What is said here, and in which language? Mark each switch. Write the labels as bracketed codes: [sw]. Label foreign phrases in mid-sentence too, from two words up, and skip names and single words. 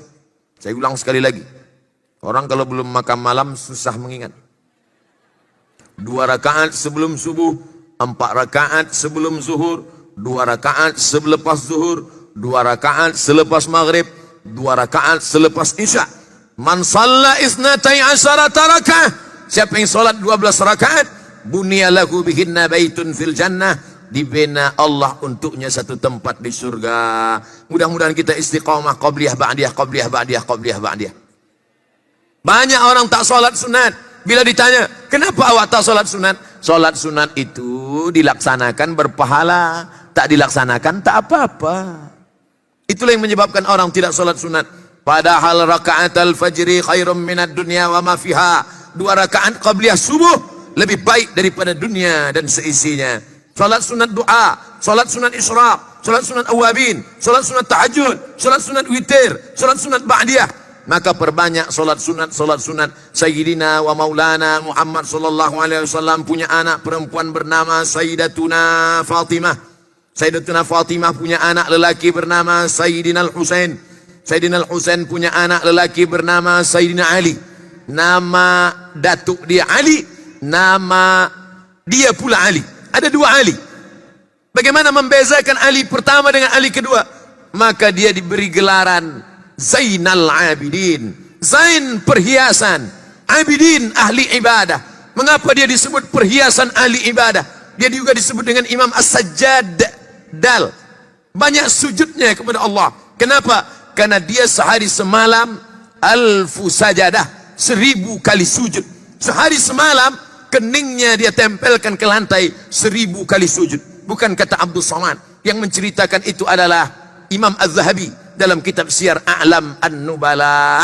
[ms] Saya ulang sekali lagi. Orang kalau belum makan malam susah mengingat. 2 rakaat sebelum subuh, 4 rakaat sebelum zuhur, 2 rakaat selepas zuhur, 2 rakaat selepas maghrib, 2 rakaat selepas isya. [ar] من صلى اثنتي عشرة ركعة, [ms] siapa yang solat 12 rakaat, [ar] بني له بهن بيت في الجنة, [ms] dibina Allah untuknya satu tempat di surga. Mudah-mudahan kita istiqamah [ar] قبلية بعدية قبلية بعدية قبلية بعدية, [ms] qabliyah ba'diyah. Banyak orang tak solat sunat. Bila ditanya, kenapa awak tak solat sunat? Solat sunat itu dilaksanakan berpahala, tak dilaksanakan tak apa-apa. Itulah yang menyebabkan orang tidak solat sunat. [ar] Padahal ركعتا الفجر خير من الدنيا وما فيها. [ms] 2 rakaat qabliyah subuh lebih baik daripada dunia dan seisinya. Salat sunat doa, salat sunat isyraq, salat sunat awabin, salat sunat tahajud, salat sunat witir, salat sunat ba'diyah. Maka perbanyak salat sunat Sayyidina wa Maulana Muhammad [ar] صلى الله عليه وسلم [ms] punya anak perempuan bernama Sayyidatuna Fatimah. Sayyidatuna Fatimah punya anak lelaki bernama Sayyidina Al-Husain. Sayyidina Al-Husain punya anak lelaki bernama Sayyidina Ali. Nama datuk dia Ali, nama dia pula Ali. Ada 2 Ali. Bagaimana membezakan Ali pertama dengan Ali kedua? Maka dia diberi gelaran Zainal Abidin. Zain perhiasan, Abidin ahli ibadah. Mengapa dia disebut perhiasan ahli ibadah? Dia juga disebut dengan Imam As-Sajjad Dal. Banyak sujudnya kepada Allah. Kenapa? Karena dia sehari semalam 1000 sajadah, 1000 kali sujud. Sehari semalam keningnya dia tempelkan ke lantai 1000 kali sujud. Bukan kata Abdul Somad. Yang menceritakan itu adalah Imam Az-Zahabi dalam kitab Syiar A'lam An-Nubala.